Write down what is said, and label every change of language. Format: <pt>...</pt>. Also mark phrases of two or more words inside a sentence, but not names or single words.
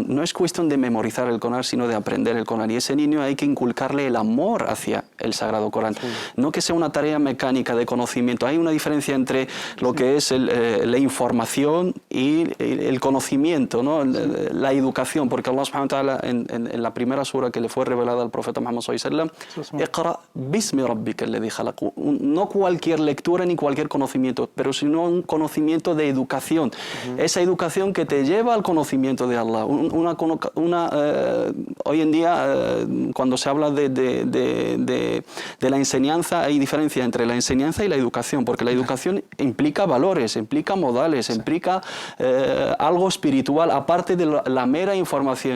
<es>No es cuestión de memorizar el Corán, sino de aprender el Corán, y ese niño hay que inculcarle el amor hacia el Sagrado Corán. Sí. No que sea una tarea mecánica de conocimiento. Hay una diferencia entre lo que es la información y el conocimiento, ¿no? La educación, porque Allah</es> <ar>سبحانه وتعالى</ar> <es>en la primera sura que le fue revelada al profeta Muhammad</es> <ar>صلى الله عليه وسلم, اقرأ باسم ربك الذي خلق.</ar> <es>No cualquier lectura ni cualquier conocimiento, pero sino un conocimiento de educación. Esa educación que te lleva al conocimiento de Allah. Hoy en día, cuando se habla de la enseñanza, hay diferencia entre la enseñanza y la educación, porque la educación implica valores, implica modales, implica algo espiritual, aparte de la mera información.</es>